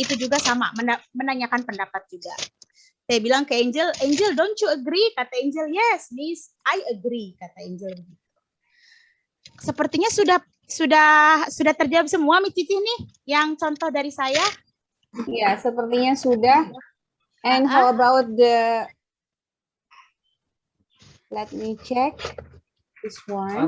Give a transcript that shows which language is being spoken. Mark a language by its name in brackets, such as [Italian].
[Indonesian] Itu juga sama, menanyakan pendapat juga. Saya bilang ke Angel, [English] Angel, don't you agree? [Indonesian] Kata [English] Angel, yes, Miss, I agree. [Indonesian] Kata Angel. Sepertinya sudah terjawab semua, Miss Cici nih, yang contoh dari saya. Ya, sepertinya sudah. [English] And how about the? Let me check this one.